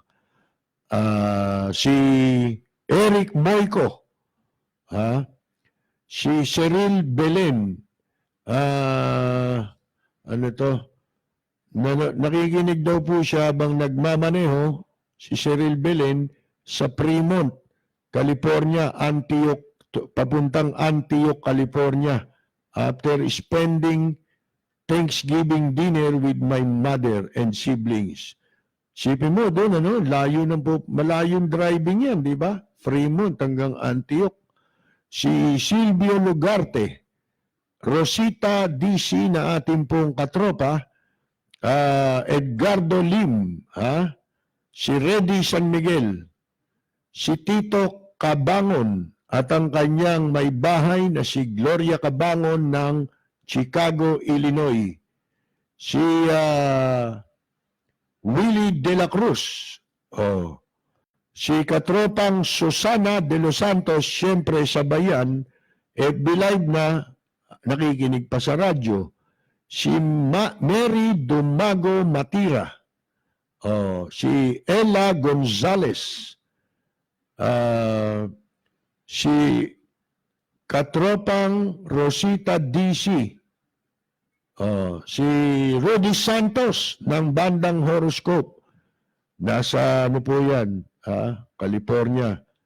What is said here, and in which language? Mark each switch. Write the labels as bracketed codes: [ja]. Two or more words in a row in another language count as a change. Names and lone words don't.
[tl] Si Eric Moico, si Cyril Belen, nakikinig daw po siya habang nagmamaneho, si Cyril Belen, sa Fremont, California, Antioch, papuntang Antioch, California [en] after spending Thanksgiving dinner with my mother and siblings. [tl] Sipin mo doon, malayong driving yan, di ba? Fremont hanggang Antioch. Si Silvio Lugarte, Rosita DC na ating pong katropa, Edgardo Lim, si Reddy San Miguel, si Tito Cabangon at ang kanyang may bahay na si Gloria Cabangon ng Chicago, Illinois, si Willie de la Cruz, si katropang Susana de los Santos, siyempre sa bayan, FB Live na, nakikinig pa sa radyo, si Mary Dumago Matira, si Ella Gonzalez, si katropang Rosita DC, si Rudy Santos ng bandang Horoscope, nasa ano po yan, California.